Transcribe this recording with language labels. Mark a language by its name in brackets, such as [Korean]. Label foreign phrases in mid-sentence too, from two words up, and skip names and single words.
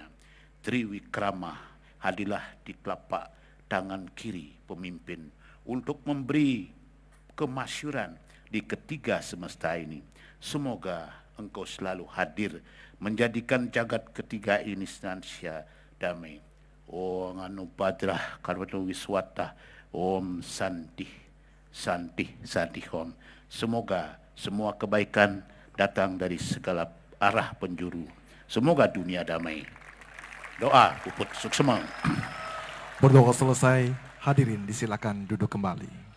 [Indonesian] Triwikrama hadirlah di telapak tangan kiri pemimpin untuk memberi kemasyuran di ketiga semesta ini. Semoga Engkau selalu hadir menjadikan jagat ketiga ini senantiasa damai. [Sanskrit] Om Anubadrah Karwatu Wiswata, Om Santi Santi Santi Om. [Indonesian] Semoga semua kebaikan datang dari segala arah penjuru. Semoga dunia damai. Doa Puput Suksema. Berdoa selesai, hadirin disilakan duduk kembali.